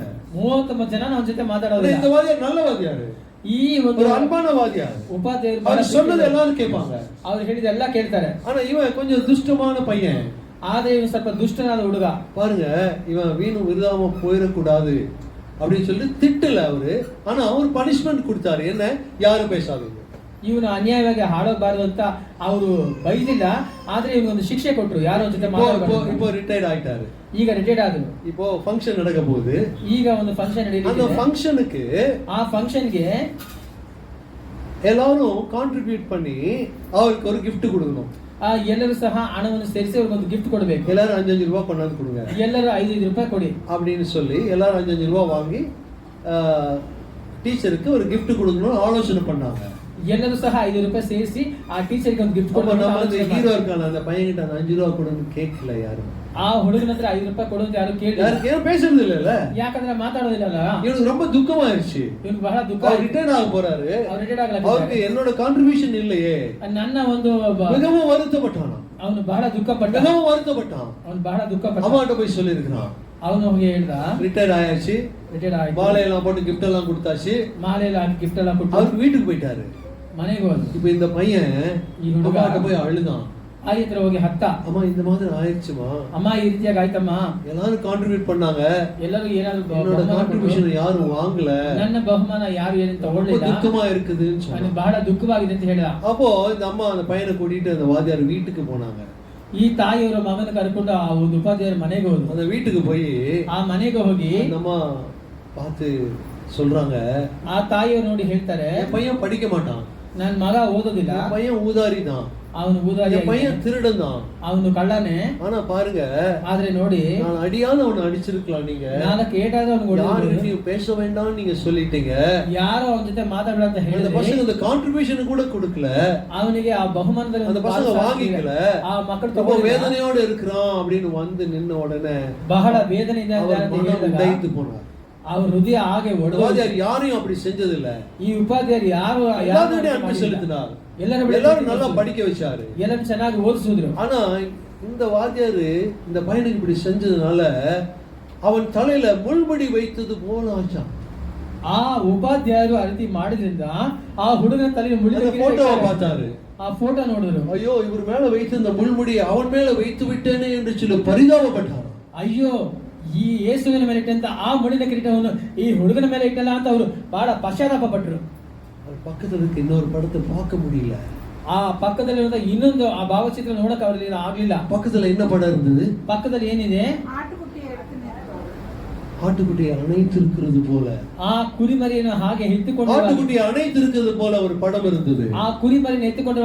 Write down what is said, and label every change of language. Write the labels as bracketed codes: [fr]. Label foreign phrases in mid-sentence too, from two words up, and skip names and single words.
[kn] 39 ಜನ ಅವನ ಜೊತೆ ಮಾತಾಡೋದಿಲ್ಲ. [ta] இந்த வாத்தியார் நல்ல வாத்தியார். [kn] ಈ ಒಂದು [ta] ஒரு அன்பான வாத்தியார். [kn] ಉಪಾಧ್ಯಾಯರು [ta] அவர் சொன்னது எல்லாரும் கேட்பாங்க. [kn] ಅವ್ರು ಹೇಳಿದೆಲ್ಲ ಕೇಳ್ತಾರೆ. [ta] ஆனா இவன் கொஞ்சம் துஷ்டமான பையன். [kn] ಆದ್ರೆ ಇವನು ಸ್ವಲ್ಪ ದುಷ್ಟನಾದ ಹುಡುಗ. [ta] பாருங்க, இவன் வீணு விருதாம போயிடக்கூடாது அப்படின்னு சொல்லி திட்டல அவரு. ஆனா அவர் பனிஷ்மெண்ட் கொடுத்தாரு. என்ன? யாரும் பேசாதீங்க. [kn] ಇವನು ಅನ್ಯಾಯವಾಗಿ ಹಾಡೋಬಾರದು ಅಂತ ಅವರು ಬೈದಿಲ್ಲ, ಆದ್ರೆ ಇವನಿಗೊಂದು ಶಿಕ್ಷೆ ಕೊಟ್ಟರು. ಯಾರೋ ಜೊತೆ ಮಾತಾಡಬಾರದು. [ta] இப்போ ரிட்டையர்ட் ஆயிட்டாரு. [kn] ಈಗ ರಿಟೈರ್ಡ್ ಆದ್ರು. [ta] இப்போ ஃபங்க்ஷன் நடக்க போகுது. [kn] ಈಗ ಒಂದು ಫಂಕ್ಷನ್ [ta] அந்த [kn] ನಡೆಯುತ್ತಿದೆ. [ta] ஃபங்க்ஷனுக்கு [kn] ಆ ಫಂಕ್ಷನ್ಗೆ [ta] எல்லாரும் கான்ட்ரிபியூட் பண்ணி அவருக்கு ஒரு gift கொடுக்கணும். [kn] ಎಲ್ಲರೂ ಸಹ ಹಣವನ್ನು ಸೇರಿಸಿ ಅವ್ರಿಗೊಂದು ಗಿಫ್ಟ್ ಕೊಡಬೇಕು. [ta] எல்லாரும் 5 ரூபாய் கொண்டாந்து கொடுங்க. [kn] ಎಲ್ಲರೂ 5 ರೂಪಾಯಿ ಕೊಡಿ [ta] அப்படின்னு சொல்லி எல்லாரும் 5 ரூபாய் வாங்கி டீச்சருக்கு ஒரு gift கொடுக்கணும்னு ஆலோசனை பண்ணாங்க. [kn] ಎಲ್ಲರೂ ಸಹ 5 ರೂಪಾಯಿ ಸೇರಿಸಿ ಆ ಟೀಚರ್ಗೆ ಒಂದು ಗಿಫ್ಟ್ [ta] அப்ப நம்ம அந்த [kn] ಕೊಡಬೇಕು. [ta] ஹீரோ இருக்கான அந்த பையன்கிட்ட அந்த 5 ரூபாய் கொடுன்னு கேட்கல யாரும். [kn] ಆ ಹುಡುಗನ ಹತ್ರ 5 ರೂಪಾಯಿ ಕೊಡು ಅಂತ ಯಾರು ಕೇಳಿಲ್ಲ. [ta] யாருக்கு ஏன் பேசுறது இல்லல? [kn] ಯಾಕಂದ್ರೆ ಮಾತಾಡೋದಿಲ್ಲ. [ta] இவனுக்கு ரொம்ப துக்கமாயிருச்சு. [kn] ಇವನು ಬಹಳ ದುಃಖ. [ta] அவர் ரிட்டர்ன் ஆக போறாரு. [kn] ಅವ್ರು ರಿಟೈರ್ಡ್ [ta] அவருக்கு [kn] ಆಗಲಿದ್ದಾರೆ. [ta] என்னோட கான்ட்ரிபியூஷன் இல்லையே. [kn] ನನ್ನ ಒಂದು [ta] மிகவும் வருத்தப்பட்டான். [kn] ಅವನು ಬಹಳ ದುಃಖಪಟ್ಟ. [ta] மிகவும் வருத்தப்பட்டான். [kn] ಅವನು ಬಹಳ ದುಃಖಪಟ್ಟ. [ta] அம்மாட்ட போய் சொல்லியிருக்கான். [kn] ಅವನು ಹೋಗಿ ಹೇಳ್ದ, [ta] ரிட்டர்ன் ஆயாச்சு, [kn] ರಿಟೈರ್ಡ್ ಆಯ್ತು, [ta] மாலை எல்லாம் போட்டு gift எல்லாம் கொடுத்தாச்சு, [kn] ಮಾಲೆ ಎಲ್ಲ ಹಾಕಿ ಗಿಫ್ಟ್ ಎಲ್ಲ ಕೊಟ್ಟು [ta] அவருக்கு வீட்டுக்கு போயிட்டாரு. [kn] ಮನೆಗೆ ಹೋದ. [ta] இப்ப இந்த பையன் [kn] ಈ ಹುಡುಗ [ta] அம்மாட்ட போய் அழுதான். [kn] ಆಗಿ ಹತ್ರ ಹೋಗಿ ಹತ್ತ, [ta] அம்மா இந்த மாதிரி ஆயிடுச்சுமா, [kn] ಅಮ್ಮ ಈ ರೀತಿಯಾಗಿ ಆಯ್ತಮ್ಮ, [ta] எல்லாரும் கான்ட்ரிபியூட் பண்ணாங்க, [kn] ಎಲ್ಲರೂ ಏನಾದ್ರು [ta] என்னோட [kn] ಬಹುಮಾನ [ta] கான்ட்ரிபியூஷன் [kn] ಕೊಟ್ರು. [ta] யாரும் வாங்கல, [kn] ನನ್ನ ಬಹುಮಾನ ಯಾರು ಏನು [ta] ரொம்ப [kn] ತಗೊಳ್ಳಿಲ್ಲ, [ta] துக்கமா இருக்குதுன்னு [kn] ನನಗೆ [ta] சொன்னாங்க. [kn] ಬಹಳ ದುಃಖವಾಗಿದೆ ಅಂತ ಹೇಳಿದ. [ta] அப்போ இந்த அம்மா அந்த பையனை கூட்டிட்டு அந்த வாத்தியார் வீட்டுக்கு போனாங்க. [kn] ಈ ತಾಯಿಯವರ ಮಗನ ಕರ್ಕೊಂಡು ಆ ಒಂದು ಉಪಾಧ್ಯಾಯರ ಮನೆಗೆ ಹೋದ್ರು. [ta] அந்த வீட்டுக்கு போய் [kn] ಆ ಮನೆಗೆ ಹೋಗಿ [ta] அந்த அம்மா பார்த்து சொல்றாங்க, [kn] ಆ ತಾಯಿಯವರು ನೋಡಿ ಹೇಳ್ತಾರೆ, [ta] என் பையன் படிக்க மாட்டான், [kn] ನನ್ನ ಮಗ ಓದೋದಿಲ್ಲ, [ta] என் பையன் ஊதாரி தான், [kn] ಅವನು ಊದಾರಿ [ta] என் பையன் திருடன் தான், [kn] ಅವನು ಕಳ್ಳನೇ. [ta] ஆனா பாருங்க, [kn] ಆದ್ರೆ ನೋಡಿ, [ta] நான் அடியாத அவனை அடிச்சிருக்கலாம். நீங்க [kn] ನಾನು ಕೇಟಾದ ಅವನು [ta] யாருகிட்டயும் பேச வேண்டாம் நீங்க சொல்லிட்டீங்க. [kn] ಯಾರೋ ಅವನ ಜೊತೆ ಮಾತಾಡಲ್ಲ ಅಂತ [ta] அந்த [kn] ಹೇಳಿದ್ರೆ [ta] பசங்க அந்த கான்ட்ரிபியூஷன் கூட கொடுக்கல, [kn] ಅವನಿಗೆ ಆ ಬಹುಮಾನದಲ್ಲಿ [ta] அந்த பசங்க வாங்கிக்கல. [kn] ಆ ಮಕ್ಕಳು [ta] ரொம்ப [kn] ತಗೊಂಡಿಲ್ಲ. [ta] வேதனையோட இருக்கிறான் அப்படின்னு வந்து நின்ன உடனே [kn] ಬಹಳ ವೇದನೆಯಿಂದ [ta] அவர் [kn] ಅಂತ [ta] மனம் [kn] ಹೇಳಿದಾಗ [ta] உடைந்து போனார். [kn] ಅವ್ರ ಹೃದಯ ಹಾಗೆ ಒಡೆದು, [ta] உபாத்தியார் யாரையும் அப்படி செஞ்சதில்ல. [kn] ಈ ಉಪಾಧ್ಯಾಯರು ಯಾರು [ta] எல்லாரும் அன்பு செலுத்தினார், எல்லாரும் நல்லா படிக்க வச்சாரு, [kn] ಎಲ್ಲರೂ ಚೆನ್ನಾಗಿ ಓದಿಸಿದ್ರು. [ta] ஆனா இந்த வாத்தியாரு இந்த பையனுக்கு இப்படி செஞ்சதுனால அவன் தலையில முள்முடி வைத்தது போல ஆச்சான். [kn] ಆ ಉಪಾಧ್ಯಾಯರು ಆ ರೀತಿ ಮಾಡಿದ್ರಿಂದ ಆ ಹುಡುಗನ ತಲೆಗೆ ಮುಳ್ಳಿನ [ta] அந்த [kn] ಕಿರೀಟ [ta] போட்டோவை [kn] ಇಟ್ಟಾರೆ. [ta] பார்த்தாரு. [kn] ಆ ಫೋಟೋ ನೋಡಿದ್ರು. [ta] ஐயோ இவர் மேல வைத்த இந்த முள்முடியை அவன் மேல வைத்து விட்டேனே என்று சொல்லி பரிதாபப்பட்டார். [kn] ಅಯ್ಯೋ, ಈ ಯೇಸುವಿನ ಮೇಲೆ ಇಟ್ಟಂತ ಆ ಮುಳ್ಳಿನ ಕಿರೀಟವನ್ನು ಈ ಹುಡುಗನ ಮೇಲೆ ಇಟ್ಟಲ್ಲ ಅಂತ ಅವರು ಬಹಳ ಪಶ್ಚಾತ್ತಾಪ ಪಟ್ಟರು. [ta] அவர் பக்கத்துல இருக்க இன்னொரு படத்தை பார்க்க முடியல. [kn] ಆ ಪಕ್ಕದಲ್ಲಿರುವ ಇನ್ನೊಂದು ಆ ಭಾವಚಿತ್ರ ನೋಡಕ್ ಅವರಿಗೆ ಆಗ್ಲಿಲ್ಲ. [ta] பக்கத்துல என்ன படம் இருந்தது? [kn] ಪಕ್ಕದಲ್ಲಿ ಏನಿದೆ? [ta] ஆட்டுக்குட்டி எடுத்து நிறுத்துவாங்க. ஆட்டுக்குட்டியை அணைத்திருக்கிறது போல, [kn] ಆ ಕುರಿಮರಿಯನ್ನು ಹಾಗೆ ಎತ್ತಿಕೊಂಡು [ta] ஆட்டுக்குட்டியை அணைத்திருக்கிறது போல ஒரு படம் இருந்தது. [kn] ಆ ಕುರಿಮರಿಯನ್ನು ಎತ್ತಿಕೊಂಡು